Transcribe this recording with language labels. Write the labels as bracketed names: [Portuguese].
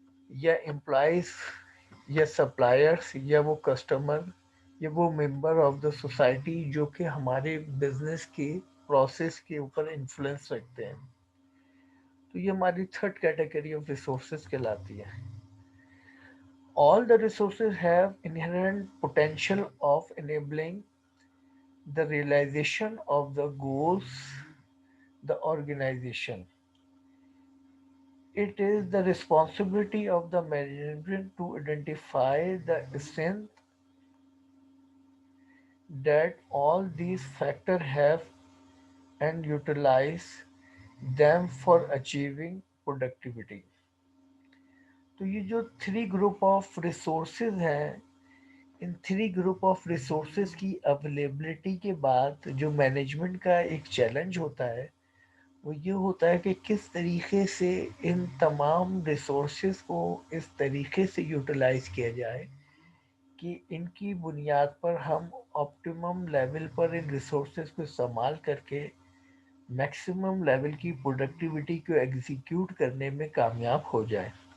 [Urdu] یا امپلائیز یا سپلائرس یا وہ کسٹمر یا وہ ممبر آف دا سوسائٹی جو کہ ہمارے بزنس کے پروسیس کے اوپر انفلوئنس رکھتے ہیں، تو یہ ہماری تھرڈ کیٹیگری آف ریسورسز کہلاتی ہے۔ [English] All the resources have inherent potential of enabling the realization of the goals the organization. It is the responsibility of the management to identify the strength that all these factors have and utilize them for achieving productivity. [Urdu] تو یہ جو three group of resources ہیں، in three group of resources کی availability کے بعد جو management کا ایک چیلنج ہوتا ہے، وہ یہ ہوتا ہے کہ کس طریقے سے ان تمام ریسورسز کو اس طریقے سے یوٹیلائز کیا جائے کہ ان کی بنیاد پر ہم آپٹیمم لیول پر ان ریسورسز کو استعمال کر کے میکسیمم لیول کی پروڈکٹیوٹی کو ایگزیکیوٹ کرنے میں کامیاب ہو جائے۔